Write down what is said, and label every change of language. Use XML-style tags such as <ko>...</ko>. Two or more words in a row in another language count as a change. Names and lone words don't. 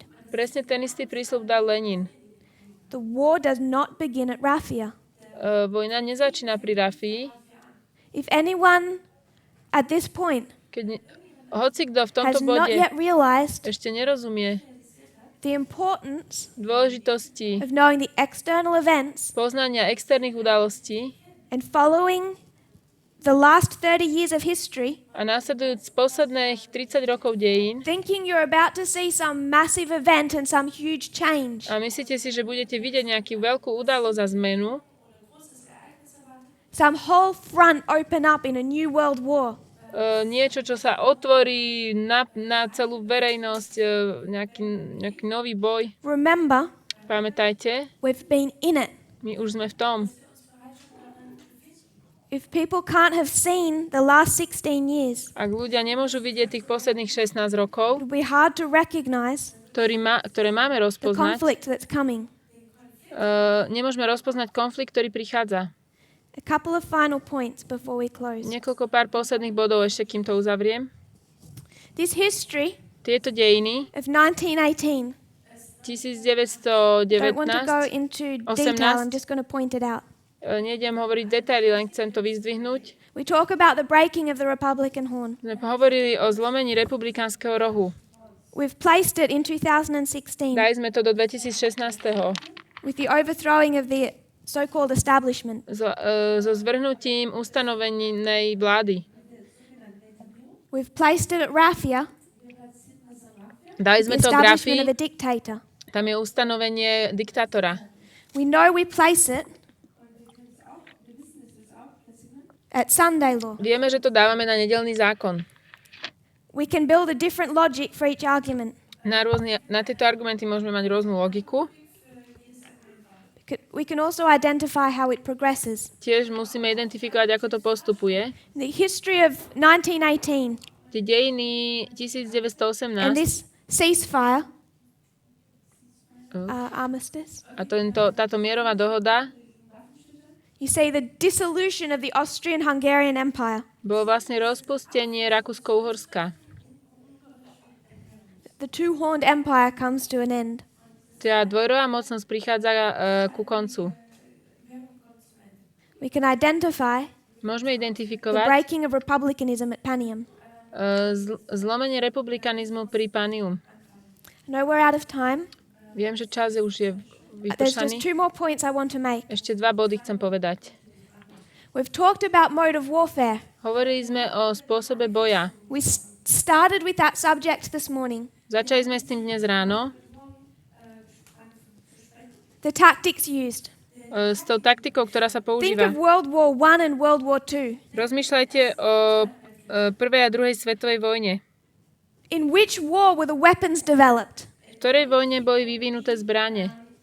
<sk>Presne ten istý prísľub dal Lenin.</sk> <en>The war does not begin at Rafia.</en> <sk>Vojna nezačína pri Rafii.</sk> <en>If anyone at this point</en> <sk>Hoci kto v tomto</sk> <en>has not</en> <sk>bode</sk> <en>yet realized</en> <sk>ešte nerozumie</sk> <en>the importance</en> <sk>dôležitosti</sk> <en>of knowing the external events</en> <sk>poznania externých udalostí</sk> <en>and following the last 30 years of history,</en> <sk>a následujúc posledných 30 rokov dejín</sk> <en>thinking you're about to see some massive event and some huge change,</en> <sk>a myslíte si, že budete vidieť nejakú veľkú udalosť a zmenu,</sk> <en>some whole front open up in a new world war.</en> <sk>Niečo, čo sa otvorí na celú verejnosť, nejaký nový boj.</sk> <en>Remember,</en> <sk>Pamätajte,</sk> <en>we've been in it.</en> <sk>my už sme v tom.</sk> <en>If people can't have seen the last 16 years,</en> <sk>Ak ľudia nemôžu vidieť tých posledných 16 rokov,</sk> <en>it'll be hard to recognize</en> <sk>ktoré máme</sk> <en>the</en> <sk>rozpoznať,</sk> <en>conflict that's coming.</en> <sk>nemôžeme rozpoznať konflikt, ktorý prichádza.</sk> <en>A couple of final points before we close.</en> <sk>Niekoľko pár posledných bodov ešte, kým to uzavriem.</sk> <en>This history</en> <sk>Tieto dejiny</sk> <en>of 1918, 1919, don't want to go into detail, I'm just going to point it out.</en> <sk>Nejdem hovoriť detaily, len chcem to vyzdvihnúť.</sk> <en>We talk about the breaking of the Republican horn.</en> <sk>Sme hovorili o zlomení republikánskeho rohu.</sk> <en>We've placed it in 2016</en> <sk>Dali sme to do 2016.</sk> <en>with the overthrowing of the so-called establishment.</en> <sk>So zvrhnutím ustanovenej vlády.</sk> <en>We've placed it at Rafia,</en> <sk>Dali</sk> <en>the</en> <sk>sme to k</sk> <en>establishment</en> <sk>Rafii,</sk> <en>of a dictator.</en> <sk>tam je ustanovenie diktátora.</sk> <en>We know we place it at Sunday law.</en> <sk>Vieme, že to dávame na nedeľný zákon.</sk> <en>We can build a different logic for each argument.</en> <sk>Na tieto argumenty môžeme mať rôznu logiku.</sk> <en>We can also identify how it progresses.</en> <sk>Tiež musíme identifikovať, ako to postupuje.</sk> <en>The history of 1918</en> <sk>Tie dejiny 1918</sk> <en>and this ceasefire, armistice,</en> <sk>a táto mierová dohoda</sk> <en>you see the dissolution of the Austrian-Hungarian Empire.</en> <sk>bolo vlastne rozpustenie Rakúsko-Uhorska.</sk> <en>The two-horned empire comes to an end.</en> <sk>Tá dvojrová mocnosť prichádza ku koncu.</sk> <en>We can identify</en> <sk>Môžeme</sk> <en>the</en> <sk>identifikovať</sk> <en>breaking of republicanism at Panium.</en> <sk>zlomenie republikanizmu pri Pánium.</sk> <en>I know we're out of time.</en> <sk>Viem, že čas už je</sk> <en>There's just</en> <sk>vypršaný.</sk> <en>2 more points I want to make.</en> <sk>Ešte 2 body chcem povedať.</sk> <en>We've talked about mode of warfare.</en> <sk>Hovorili sme o spôsobe boja.</sk> <en>We started with that subject this morning.</en> <sk>Začali sme s tým dnes ráno.</sk> <en>The tactics used.</en> <sk>S tou taktikou, ktorá sa</sk> <en>Think</en> <sk>používa.</sk> <en>of World War I and World War II.</en> <sk>Rozmýšľajte o prvej a druhej svetovej vojne.</sk> <en>In which war were the weapons developed?</en> <sk>V ktorej vojne boli vyvinuté zbrane?</sk>